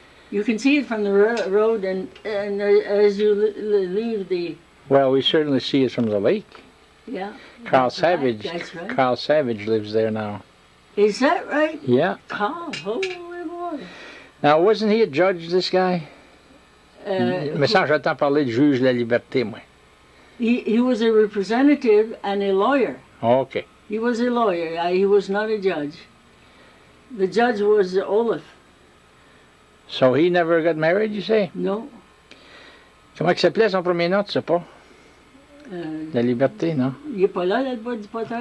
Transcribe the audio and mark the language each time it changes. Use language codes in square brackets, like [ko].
[en] You can see it from the road, and as you leave the... Well, we certainly see it from the lake. Yeah. Carl Savage. That's right. Carl Savage lives there now. Is that right? Yeah. Carl, holy boy. Now, wasn't he a judge, this guy? [fr] Me semble j'entends parler de juge La Liberté, moi. [en] He was a representative and a lawyer. Okay. He was a lawyer. He was not a judge. The judge was Olaf. So he never got married, you say? No. [fr] Comment il s'appelait son premier nom, tu sais pas? La Liberté, non? Il est pas là, là-bas du potin?